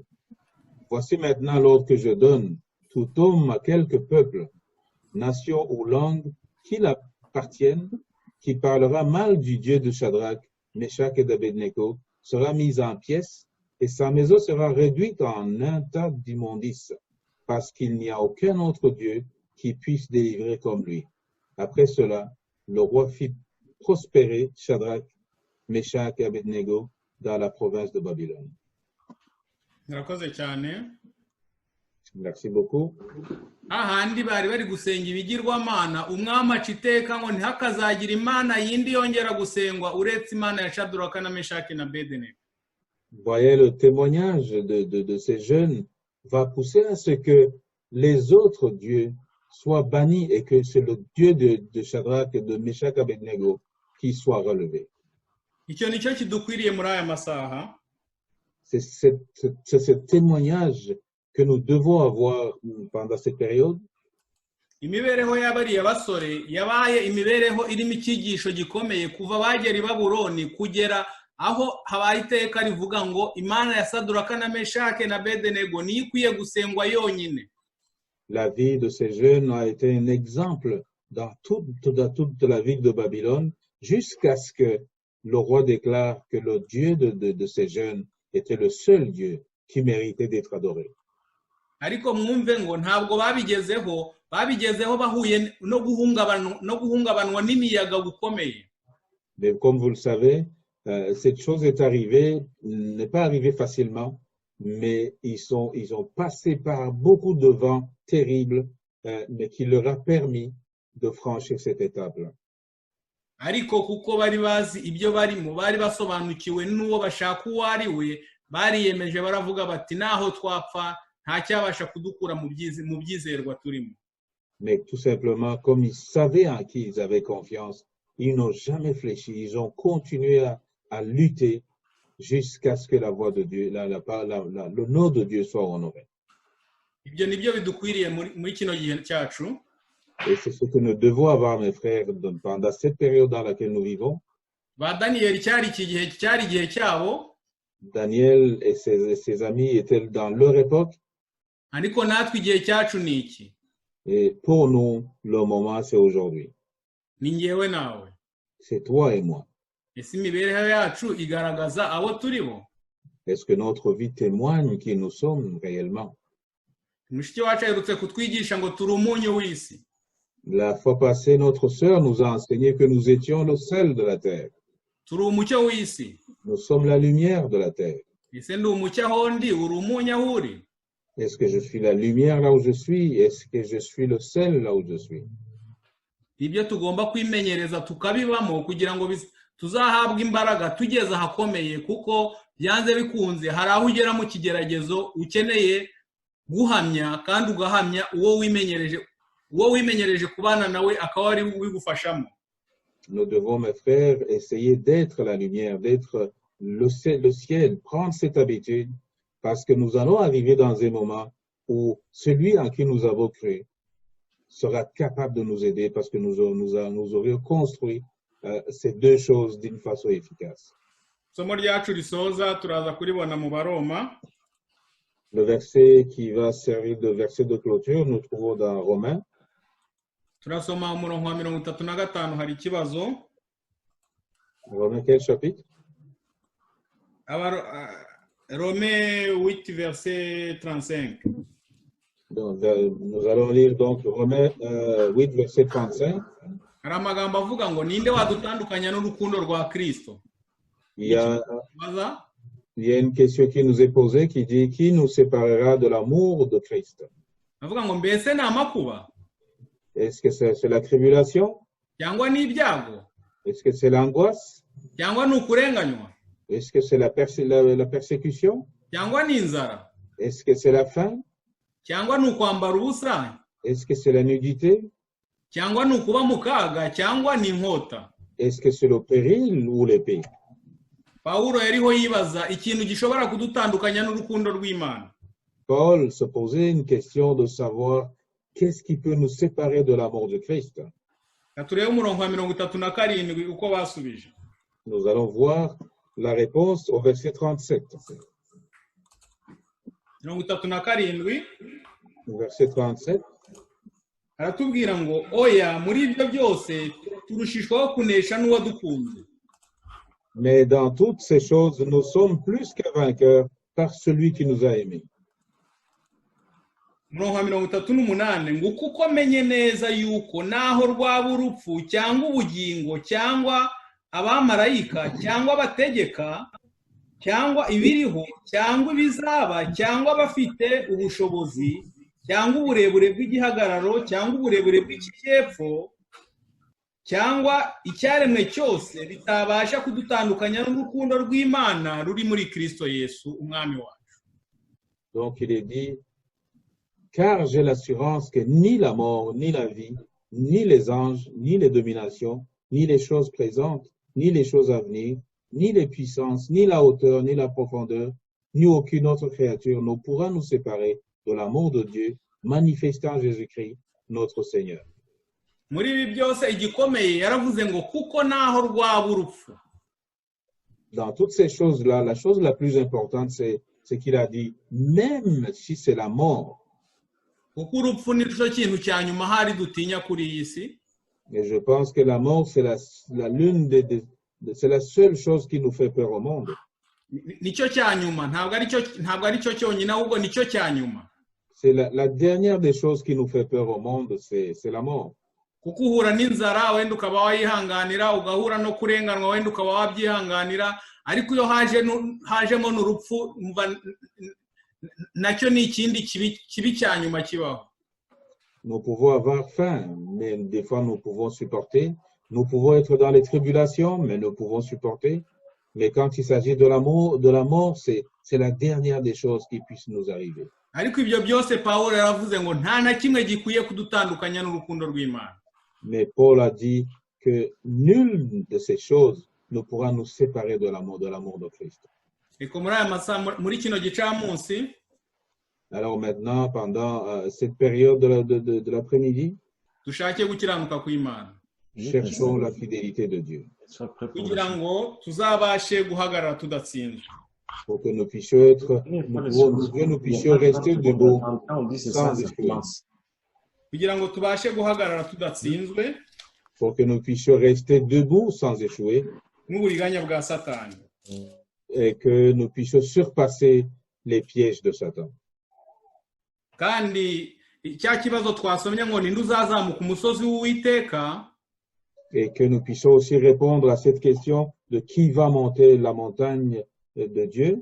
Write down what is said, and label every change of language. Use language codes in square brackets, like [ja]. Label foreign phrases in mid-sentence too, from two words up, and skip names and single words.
[fr] Voici maintenant l'ordre que je donne. Tout homme à quelque peuple, nation ou langue qui l'appartienne, qui parlera mal du Dieu de Shadrach, Meshach et d'Abednego, sera mis en pièces et sa maison sera réduite en un tas d'immondices, parce qu'il n'y a aucun autre Dieu qui puisse délivrer comme lui. Après cela, le roi fit prospérer Shadrach, Meshach et Abednego dans la province de Babylone. Merci beaucoup. [rw] Ahandi bari bari gusenga ibigirwamana umwami aciteka ngo ntihakazagira imana yindi yongera gusengwa uretse imana ya Shadraka na Meshaki na Abedenego. [fr] Voyez, le témoignage de ces jeunes va pousser à ce que les autres dieux soient bannis et que c'est le Dieu de Shadrach et de Meshach et Abednego qui soit relevé. [rw] Icyo nicyo kidukwiriye muri aya masaha. [fr] C'est ce témoignage que nous devons avoir pendant cette période. [rw] Imibereho y'abariya basore yabaye imibereho irimo icyigisho gikomeye kuva bagera i Babuloni kugera aho habaye iteka rivuga ngo Imana ya Saduraka na Meshaki na Abedenego niyo ikwiye gusengwa yonyine. [fr] La vie de ces jeunes a été un exemple dans toute la ville de Babylone jusqu'à ce que le roi déclare que le Dieu de ces jeunes était le seul Dieu qui méritait d'être adoré. [rw] Ariko mwumve ngo ntabwo babigezeho bahuye no guhungabanwa n'imiyaga gukomeye. [fr] Mais comme vous le savez, cette chose n'est pas arrivée facilement, mais ils ont passé par beaucoup de vents terribles, mais qui leur a permis de franchir cette étape-là. [rw] Ariko kuko bari bazi ibyo barimo bari basobanukiwe n'uwo bashaka uwo ari we bariyemeje baravuga bati naho twapfa nta cyabasha kudukura mu byizerwa turimo. [fr] Mais tout simplement, comme ils savaient en qui ils avaient confiance, ils n'ont jamais fléchi, ils ont continué à lutter jusqu'à ce que la voix de Dieu, le nom de Dieu soit honoré. [rw] Ibyo nibyo bidukwiriye muri kino gihe cyacu. [fr] Et c'est ce que nous devons avoir, mes frères, pendant cette période dans laquelle nous vivons. Daniel Daniel et ses amis étaient dans leur époque. Et pour nous, le moment, c'est aujourd'hui. C'est toi et moi. Est-ce que notre vie témoigne qui nous sommes réellement? [rw] mushiki wacu aherutse kutwigisha ngo turi umunyu w'isi. [fr] La fois passée, notre sœur nous a enseigné que nous étions le sel de la terre. [rw] Turi umucyo w'isi. [fr] Nous sommes la lumière de la terre. [rw] Ese ndi umucyo aho ndi, uri umunyu aho uri? [fr] Est-ce que je suis la lumière là où je suis? Est-ce que je suis le sel là où je suis? [rw] Ibyo tugomba kwimenyereza tukabibamo kugira ngo tuzahabwe imbaraga tugeze ahakomeye, kuko byanze bikunze hari aho ugera mu kigeragezo ukeneye guhamya, kandi ugahamya uwo wimenyereje kubana nawe akaba ari wigufashamo. [fr] Nous devons, mes frères, essayer d'être la lumière, d'être le ciel, prendre cette habitude, parce que nous allons arriver dans un moment où celui en qui nous avons cru sera capable de nous aider, parce que nous aurions construit ces deux choses d'une façon efficace. [rw] Somo ryacu risoza turaza kuribona mu Baroma. [fr] Le verset qui va servir de verset de clôture, nous trouvons dans Romains. [rw] Turasoma umurongo wa 35 hari ikibazo. [fr] Romains quel chapitre? Romains 8 verset 35. Donc, nous allons lire donc Romains 8 verset 35. [rw] Hari amagambo avuga ngo ninde wadutandukanya n'urukundo rwa Kristo? [fr] Il y a une question qui nous est posée qui dit qui nous séparera de l'amour de Christ? [rw] Avuga ngo mbese ni amakuba? [fr] Est-ce que c'est la tribulation? [rw] Cyangwa ni ibyago? [fr] Est-ce que c'est l'angoisse? [rw] Cyangwa ni ukurenganywa? [fr] Est-ce que c'est la persécution? [rw] Cyangwa ni inzara? [fr] Est-ce que c'est la faim? [rw] Cyangwa ni ukwambara ubusa? [fr] Est-ce que c'est la nudité? [rw] Cyangwa ni ukuba mu kaga? Cyangwa ni inkota? [fr] Est-ce que c'est le péril ou l'épée? [rw] Paulo yariho yibaza ikintu gishobora kudutandukanya n'urukundo rw'Imana. [fr] Paul se posait une question de savoir qu'est-ce qui peut nous séparer de l'amour de Christ. [rw] Turebe umurongo wa 37 uko basubije. [fr] Nous allons voir la réponse au verset 37. 37. Verset 37. [rw] Aratubwira ngo oya muri ibyo byose turushishwaho kunesha n'uwadukunze. [fr] Mais dans toutes ces choses, nous sommes plus que vainqueurs par celui qui nous a aimés. [rw] Umurongo wa 38 ngo kuko menye neza yuko naho rwaba urupfu cyangwa ubugingo cyangwa abamarayika cyangwa abategeka cyangwa ibiriho cyangwa ibizaba cyangwa abafite ubushobozi cyangwa uburebure bw'igihagararo cyangwa uburebure bw'ikijyepfo cyangwa icyaremwe cyose bitabasha kudutandukanya n'urukundo rw'Imana ruri muri Kristo Yesu umwami wacu. [fr] Donc il est dit, car j'ai l'assurance que ni la mort, ni la vie, ni les anges, ni les dominations, ni les choses présentes, ni les choses à venir, ni les puissances, ni la hauteur, ni la profondeur, ni aucune autre créature ne pourra nous séparer de l'amour de Dieu manifesté en Jésus-Christ, notre Seigneur. [rw] Muri ibi byose igikomeye yaravuze ngo kuko naho rwaba urupfu. [fr] Dans toutes ces choses-là, la chose la plus importante, c'est qu'il a dit, même si c'est la mort. [rw] Kuko urupfu ni cyo kintu cya nyuma hari dutinya kuri iyi si. [fr] Et je pense que la mort, c'est c'est la seule chose qui nous fait peur au monde. [rw] Nicyo cya nyuma, ntabwo ari cyo cyonyine ahubwo nicyo cya nyuma. [fr] C'est la dernière des choses qui nous fait peur au monde, c'est la mort. [rw] Kuko uhura n'inzara wenda ukaba wayihanganira, ugahura no kurenganwa wenda ukaba wabyihanganira, ariko iyo hajemo n'urupfu nacyo ni ikindi kibi cya nyuma kibaho. [fr] Nous pouvons avoir faim, mais des fois nous pouvons supporter. Nous pouvons être dans les tribulations, mais nous pouvons supporter. Mais quand il s'agit de la mort, c'est la dernière des choses qui puissent nous arriver. [rw] Ariko ibyo byose Paulo yaravuze ngo nta na kimwe gikwiye kudutandukanya n'urukundo rw'Imana. [fr] Mais Paul a dit que nulle de ces choses ne pourra nous séparer de l'amour de Christ. [rw] Eko muri aya masaha muri kino gicamunsi. [fr] Alors maintenant, pendant cette période de l'après-midi, [rw] dushake gukiranuka kw'Imana. [fr] Cherchons la fidélité de Dieu. [rw] Kugira ngo tuzabashe guhagarara tudatsinzwe. [fr] Pour que nous puissions rester debout sans échouer. [rw] Kugira ngo tubashe guhagarara tudatsinzwe. [fr] Pour que nous puissions rester debout sans échouer. [rw] N'uburiganya bwa Satani. [fr] et que nous puissions surpasser les pièges de Satan. [rw] kandi cya kibazo twasomye ngo ninde uzazamuka umusozi w'Uwiteka, [fr] Et que nous puissions aussi répondre à cette question de qui va monter la montagne de Dieu.